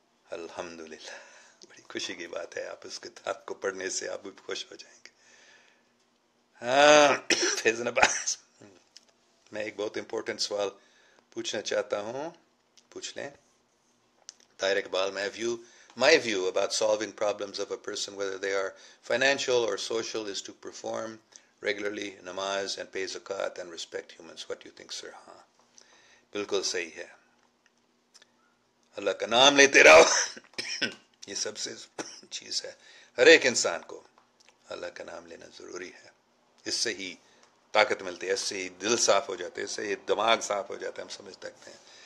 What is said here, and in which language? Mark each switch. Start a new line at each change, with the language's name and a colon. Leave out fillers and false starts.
Urdu: الحمدللہ، بڑی خوشی کی بات ہے. آپ اس کتاب کو پڑھنے سے آپ بھی خوش ہو جائیں گے. ہاں، فیضان عباس، میں ایک بہت امپورٹنٹ سوال پوچھنا چاہتا ہوں، پوچھ لیں.
English: Tahir Iqbal, my view about solving problems of a person, whether they are financial or social, is to perform regularly namaz and pay zakat and respect humans. What do you think, sir?
Urdu: ہاں، بالکل صحیح ہے. اللہ کا نام لیتے رہو یہ سب سے چیز ہے. ہر ایک انسان کو اللہ کا نام لینا ضروری ہے. اس سے ہی طاقت ملتی ہے، اس سے ہی دل صاف ہو جاتے ہیں، اس سے ہی دماغ صاف ہو جاتا ہے، ہم سمجھ سکتے ہیں.